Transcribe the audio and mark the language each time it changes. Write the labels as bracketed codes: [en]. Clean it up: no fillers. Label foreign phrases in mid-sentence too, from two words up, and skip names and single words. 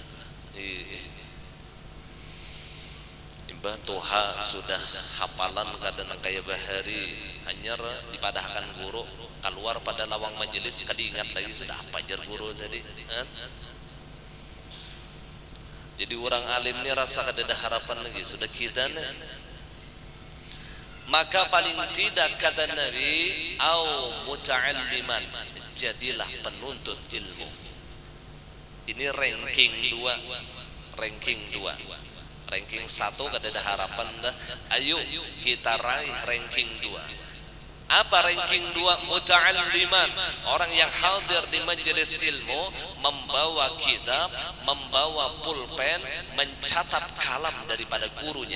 [bjn] Imbah toha sudah hafalan kada kaya bahari, hanya dipadahkan guru keluar pada lawang majelis kada ingat lagi sudah apa jar guru tadi. Jadi orang alim ni rasa kada ada harapan lagi sudah kita nih. [id] Maka paling tidak kata Nabi, [ar] أو متعلما, [id] jadilah penuntut ilmu. Ini ranking 2. [bjn] Ranking 1 kada ada harapan dah. [id] Ayo kita raih ranking 2. Apa ranking 2? Muta'alliman, orang yang hadir di majelis ilmu, membawa kitab, membawa pulpen, mencatat kalam daripada gurunya.